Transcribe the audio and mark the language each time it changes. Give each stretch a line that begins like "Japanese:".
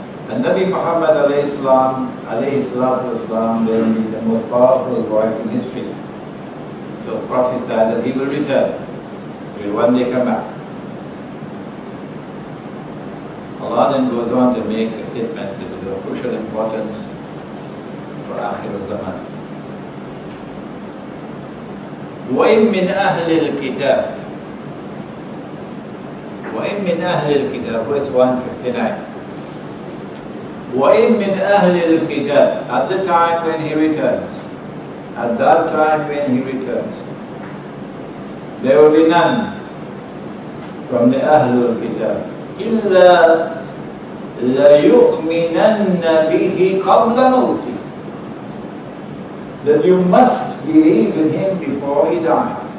English: And Nabi Muhammad alayhi salatu wasalam, the most powerful voice in history, so prophesied that he will return. He will one day come back. Allah then goes on to make a statement that is of crucial importance for AkhirulZaman.
Arabic: وَإِن مِّنْ أَهْلِ الْكِتَابِ وَإِن مِّنْ أَهْلِ الْكِتَابِ,
English: verse 159.
Arabic: وَإِن مِّنْ أَهْلِ الْكِتَابِ,
English: at the time when he returns, at that time when he returns, there will be none from the Ahlul Kitab
Arabic: إِلَّا لَيُؤْمِنَنَّ بِهِ قَبْلَ مَوْتِهِ,
English: that you must believe in him before he dies.